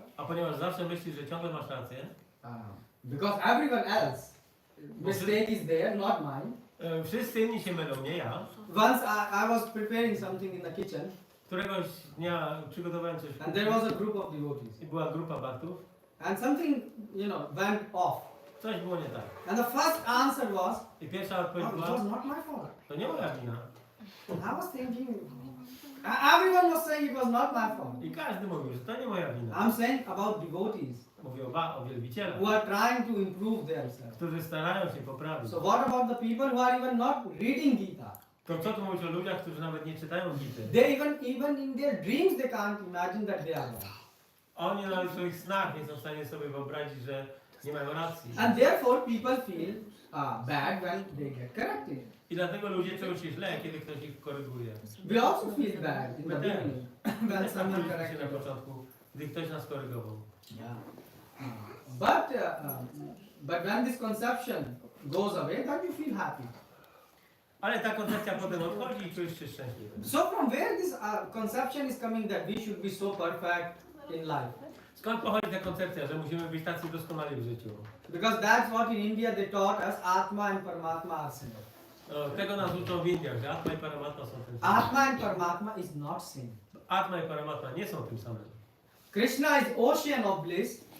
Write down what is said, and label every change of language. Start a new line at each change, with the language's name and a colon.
Polish: A ponieważ zawsze myślisz, że ciągle masz rację,
English: because everyone else mistake is there, not mine.
Polish: wszyscy inni się mylą, nie ja.
English: Once I was preparing something in the kitchen,
Polish: Któregoś dnia przygotowałem coś w
English: and there was a group of devotees,
Polish: i była grupa baktów,
English: and something went off.
Polish: coś było nie tak.
English: And the first answer was,
Polish: I pierwsza odpowiedź
English: it was
Polish: była,
English: not my fault.
Polish: to nie moja wina.
English: I was thinking, everyone was saying it was not my fault.
Polish: I każdy mówił, że to nie moja wina.
English: I'm saying about devotees
Polish: Mówię o wielbicielach,
English: who are trying to improve themselves.
Polish: którzy starają się poprawić.
English: So what about the people who are even not reading Gita?
Polish: To co tu mówić o ludziach, którzy nawet nie czytają Gity?
English: They even in their dreams they can't imagine that they are wrong.
Polish: Oni nawet w swoich snach nie są w stanie sobie wyobrazić, że nie mają racji.
English: And therefore people feel bad when they get corrected.
Polish: I dlatego ludzie czują się źle, kiedy ktoś ich koryguje.
English: We also feel bad in the
Polish: My też.
English: beginning when someone
Polish: Czuliśmy się
English: corrected
Polish: na
English: us.
Polish: początku, gdy ktoś nas korygował.
English: Yeah. But when this conception goes away, then you feel happy.
Polish: Ale ta koncepcja potem odchodzi i czujesz się szczęśliwy.
English: So from where this conception is coming that we should be so perfect in life?
Polish: Skąd pochodzi ta koncepcja, że musimy być tacy doskonali w życiu?
English: Because that's what in India they taught us, Atma and Paramatma are same.
Polish: Tego nas uczą w Indiach, że Atma i Paramatma są tym samym.
English: Atma and Paramatma is not same.
Polish: Atma i Paramatma nie są tym samym.
English: Krishna is ocean of bliss.